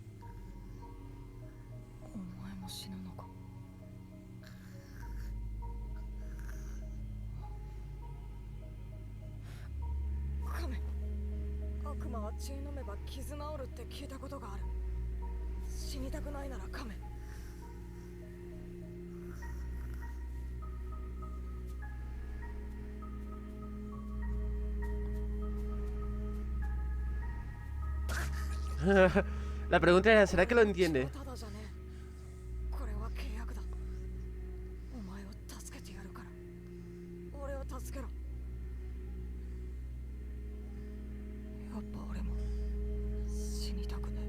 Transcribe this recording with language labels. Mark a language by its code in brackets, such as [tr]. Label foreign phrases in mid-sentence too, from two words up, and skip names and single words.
[ja] お前も死ぬのか。カメ、悪魔は血飲めば傷治るって聞いたことがある。死にたくないならカメ。 [es] La pregunta es, ¿será que lo entiende? [ja] ただじゃねえ。これは契約だ。お前を助けてやるから。俺を助けろ。やっぱ俺も死にたく